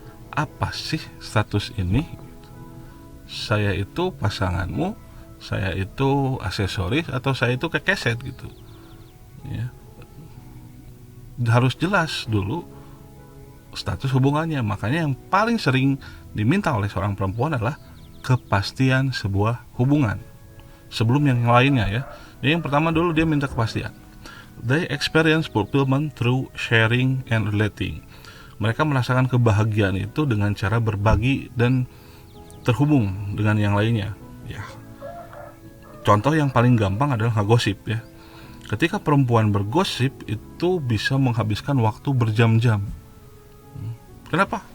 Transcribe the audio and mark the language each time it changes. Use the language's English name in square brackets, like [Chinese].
[Indonesian] Apa sih status ini? Saya itu pasanganmu, saya itu aksesoris, atau saya itu kekeset gitu, ya. Harus jelas dulu status hubungannya. Makanya yang paling sering diminta oleh seorang perempuan adalah kepastian sebuah hubungan sebelum yang lainnya, ya. Jadi yang pertama dulu dia minta kepastian. [English] They experience fulfillment through sharing and relating. [Indonesian] Mereka merasakan kebahagiaan itu dengan cara berbagi dan terhubung dengan yang lainnya, ya. Contoh yang paling gampang adalah ngegosip, ya. Ketika perempuan bergosip itu bisa menghabiskan waktu berjam-jam. Kenapa?